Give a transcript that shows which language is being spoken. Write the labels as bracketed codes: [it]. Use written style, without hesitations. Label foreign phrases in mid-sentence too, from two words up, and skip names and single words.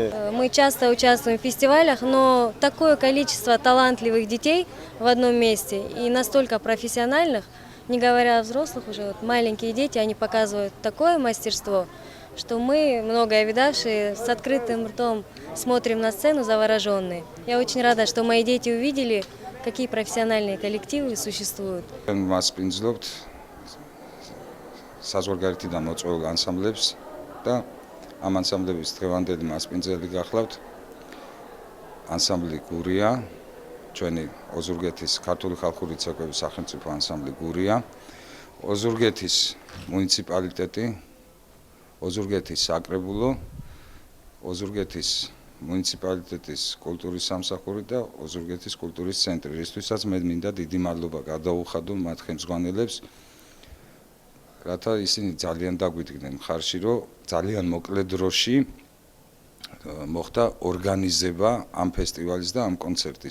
[ru] Мы часто участвуем в фестивалях, но такое количество талантливых детей в одном месте и настолько профессиональных, не говоря о взрослых уже, вот маленькие дети, они показывают такое мастерство, что мы, многое видавшие, с открытым ртом смотрим на сцену завороженные. Я очень рада, что мои дети увидели, какие профессиональные коллективы существуют. [ka] საზღვარგარეთიდან მოწვეულ ანსამბლებს და ამ ანსამბლების დღევანდელი მასპინძელი გახლავთ ანსამბლი გურია, ჩვენი ოზურგეთის ქართული ხალხური ცეკვების სახელმწიფო ანსამბლი გურია, ოზურგეთის მუნიციპალიტეტი, ოზურგეთის საკრებულო, ოზურგეთის მუნიციპალიტეტის კულტურის სამსახური და ოზურგეთის კულტურის ცენტრი, რისთვისაც მე მინდა დიდი მადლობა გადაუხადო მათ ხელმძღვანელებს, რათა ისინი ძალიან დაგვიდგნენ მხარში, რომ ძალიან მოკლე დროში მოხდა ორგანიზება ამ ფესტივალის და ამ კონცერტის.